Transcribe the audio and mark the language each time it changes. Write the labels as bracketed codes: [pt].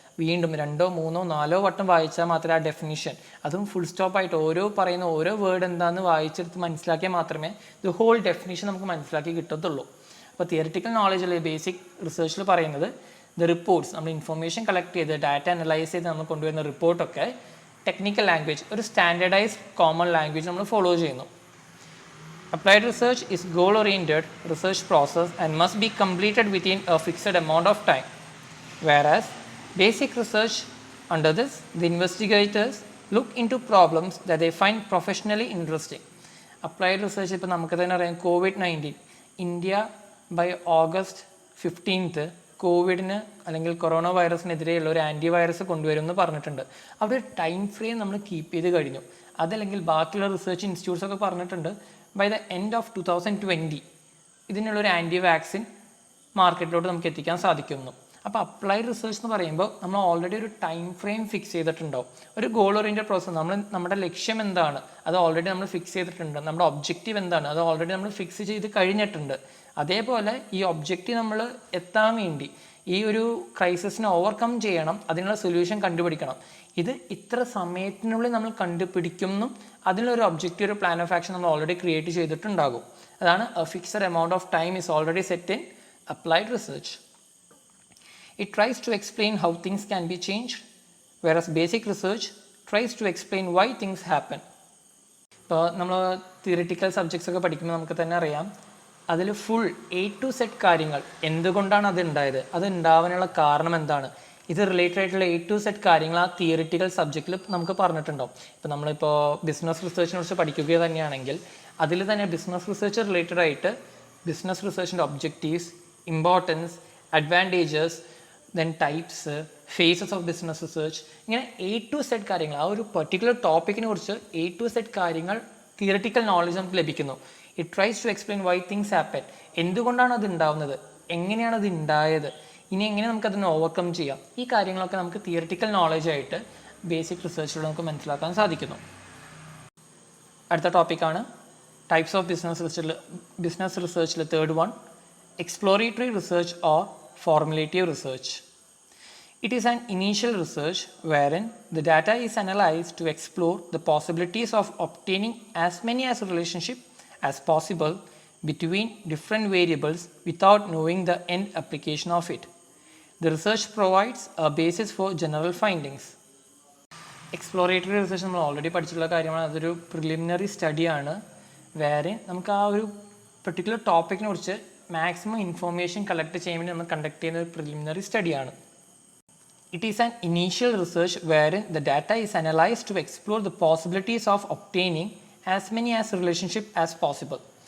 [ml] വീണ്ടും 2, 3, 4 വട്ടം വായിച്ചാൽ മാത്രമേ ആ ഡെഫിനിഷൻ, അതും ഫുൾ സ്റ്റോപ്പായിട്ട് പറയുന്ന ഓരോ വേർഡ് എന്താണെന്ന് വായിച്ചെടുത്ത് മനസ്സിലാക്കിയാൽ മാത്രമേ ദ ഹോൾ ഡെഫിനിഷൻ നമുക്ക് മനസ്സിലാക്കി കിട്ടത്തുള്ളൂ. അപ്പോൾ തിയറിറ്റിക്കൽ നോളജ് അല്ലെങ്കിൽ ബേസിക് റിസർച്ചിൽ പറയുന്നത് ദ റിപ്പോർട്ട്സ്, നമ്മൾ ഇൻഫർമേഷൻ കളക്ട് ചെയ്ത് ഡാറ്റ അനലൈസ് ചെയ്ത് നമ്മൾ കൊണ്ടുവരുന്ന റിപ്പോർട്ടൊക്കെ ടെക്നിക്കൽ ലാംഗ്വേജ്, ഒരു സ്റ്റാൻഡേർഡൈസ്ഡ് കോമൺ ലാംഗ്വേജ് നമ്മൾ ഫോളോ ചെയ്യുന്നു. [en] Applied research is goal-oriented research process and must be completed within a fixed amount of time. Whereas basic research, under this, the investigators look into problems that they find professionally interesting. [ml] Applied research ഇപ്പോൾ നമുക്ക് തന്നെ അറിയാം, COVID-19 India by August 15 കോവിഡിന് അല്ലെങ്കിൽ corona വൈറസിനെതിരെയുള്ള ഒരു antivirus കൊണ്ടുവരും എന്ന് പറഞ്ഞിട്ടുണ്ട്. അവിടെ ഒരു ടൈം ഫ്രെയിം നമ്മൾ കീപ്പ് ചെയ്ത് കഴിഞ്ഞു. അതല്ലെങ്കിൽ ബാക്കിയുള്ള റിസർച്ച് ഇൻസ്റ്റിറ്റ്യൂട്ട്സ് ഒക്കെ പറഞ്ഞിട്ടുണ്ട് [en] by the end of 2020 [ml] ഇതിനുള്ളൊരു anti vaccine മാർക്കറ്റിലോട്ട് നമുക്ക് എത്തിക്കാൻ സാധിക്കുന്നു. അപ്പോൾ അപ്ലൈഡ് റിസർച്ച് എന്ന് പറയുമ്പോൾ നമ്മൾ ഓൾറെഡി ഒരു ടൈം ഫ്രെയിം ഫിക്സ് ചെയ്തിട്ടുണ്ടാവും. ഒരു ഗോൾ ഓറിയൻറ്റഡ് പ്രോസസ്സ്, നമ്മുടെ ലക്ഷ്യം എന്താണ് അത് ഓൾറെഡി നമ്മൾ ഫിക്സ് ചെയ്തിട്ടുണ്ട്. നമ്മുടെ ഒബ്ജക്റ്റീവ് എന്താണ് അത് ഓൾറെഡി നമ്മൾ ഫിക്സ് ചെയ്ത് കഴിഞ്ഞിട്ടുണ്ട്. അതേപോലെ ഈ ഒബ്ജക്റ്റീവ് നമ്മൾ എത്താൻ വേണ്ടി ഈ ഒരു ക്രൈസിസിനെ ഓവർകം ചെയ്യണം, അതിനുള്ള സൊല്യൂഷൻ കണ്ടുപിടിക്കണം. ഇത് ഇത്ര സമയത്തിനുള്ളിൽ നമ്മൾ കണ്ടുപിടിക്കുന്നു, അതിനൊരു ഒബ്ജക്റ്റീവ്, ഒരു പ്ലാൻ ഓഫ് ആക്ഷൻ നമ്മൾ ഓൾറെഡി ക്രിയേറ്റ് ചെയ്തിട്ടുണ്ടാകും. [en] അതാണ് a fixed amount of time is already set in applied research. It tries to explain how things can be changed, whereas basic research tries to explain why things happen. [ml] ഇപ്പോൾ നമ്മൾ theoretical subjects ഒക്കെ പഠിക്കുമ്പോൾ നമുക്ക് തന്നെ അറിയാം, അതിൽ full A to Z കാര്യങ്ങൾ, എന്തുകൊണ്ടാണ് അത് ഉണ്ടായത്, അത് ഉണ്ടാവാനുള്ള കാരണം എന്താണ്, ഇത് റിലേറ്റഡ് ആയിട്ടുള്ള A to Z കാര്യങ്ങൾ ആ തിയറിറ്റിക്കൽ സബ്ജക്റ്റിൽ നമുക്ക് പറഞ്ഞിട്ടുണ്ടാവും. ഇപ്പോൾ നമ്മളിപ്പോൾ ബിസിനസ് റിസർച്ചിനെ കുറിച്ച് പഠിക്കുക തന്നെയാണെങ്കിൽ അതിൽ തന്നെ ബിസിനസ് റിസർച്ച് റിലേറ്റഡ് ആയിട്ട് business റിസർച്ചിൻ്റെ objectives, importance, advantages, then types, faces of business research, ഇങ്ങനെ A to Z കാര്യങ്ങൾ, ആ ഒരു പെർട്ടിക്കുലർ ടോപ്പിക്കിനെ കുറിച്ച് A to Z കാര്യങ്ങൾ തിയറിറ്റിക്കൽ നോളജ് നമുക്ക് ലഭിക്കുന്നു. [en] it tries to explain why things happen, [ml] എന്തുകൊണ്ടാണ് അത് ഉണ്ടാവുന്നത്, എങ്ങനെയാണ് അത് ഉണ്ടായത്, ഇനി എങ്ങനെ നമുക്കതിനെ ഓവർകം ചെയ്യാം. ഈ കാര്യങ്ങളൊക്കെ നമുക്ക് തിയറിറ്റിക്കൽ നോളജായിട്ട് ബേസിക് റിസർച്ചിലൂടെ നമുക്ക് മനസ്സിലാക്കാൻ സാധിക്കുന്നു. അടുത്ത ടോപ്പിക്കാണ് types of business റിസർച്ചിൽ third one, exploratory research or formulative research. [en] It is an initial research wherein the data is analyzed to explore the possibilities of obtaining as many as relationship as possible between different variables without knowing the end application of it. The research provides a basis for general findings. [ml] Exploratory research നമ്മൾ already പഠിച്ചിട്ടുള്ള കാര്യമാണ്. അതൊരു preliminary സ്റ്റഡിയാണ് വേറെ നമുക്ക് ആ ഒരു particular ടോപ്പിക്കിനെ കുറിച്ച് maximum information collect ചെയ്യാൻ വേണ്ടി നമ്മൾ കണ്ടക്ട് ചെയ്യുന്ന ഒരു preliminary സ്റ്റഡിയാണ്. [en] It is an initial research wherein the data is analysed to explore the possibilities of obtaining as many as relationship as possible.